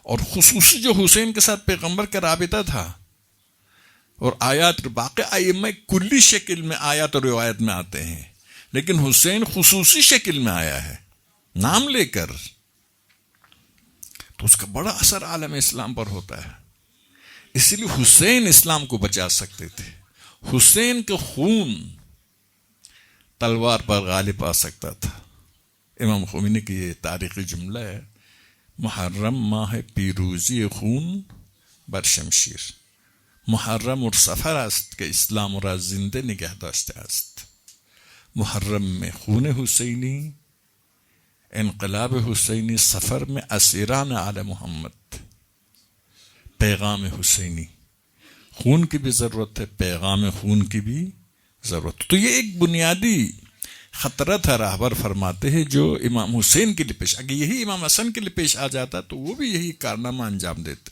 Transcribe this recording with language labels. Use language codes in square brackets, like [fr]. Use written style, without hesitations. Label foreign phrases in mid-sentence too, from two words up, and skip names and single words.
[ur] اور خصوصی جو حسین کے ساتھ پیغمبر کا رابطہ تھا، اور آیات باقی ائمہ کلی شکل میں آیات اور روایت میں آتے ہیں، لیکن حسین خصوصی شکل میں آیا ہے نام لے کر، تو اس کا بڑا اثر عالم اسلام پر ہوتا ہے. اسی لیے حسین اسلام کو بچا سکتے تھے. حسین کا خون تلوار پر غالب آ سکتا تھا. امام خمینی کی یہ تاریخی جملہ ہے، [fa] محرم ماہ پیروزی خون بر شمشیر. محرم اور سفر است که اسلام را زنده نگه داشته است. [ur] محرم میں خون حسینی، انقلاب حسینی، سفر میں اسیران آل محمد. پیغام حسینی، خون کی بھی ضرورت ہے، پیغام خون کی بھی ضرورت. تو یہ ایک بنیادی خطرہ تھا. راہبر فرماتے ہیں جو امام حسین کے لیے پیش، اگر یہی امام حسن کے لیے پیش آ جاتا تو وہ بھی یہی کارنامہ انجام دیتے.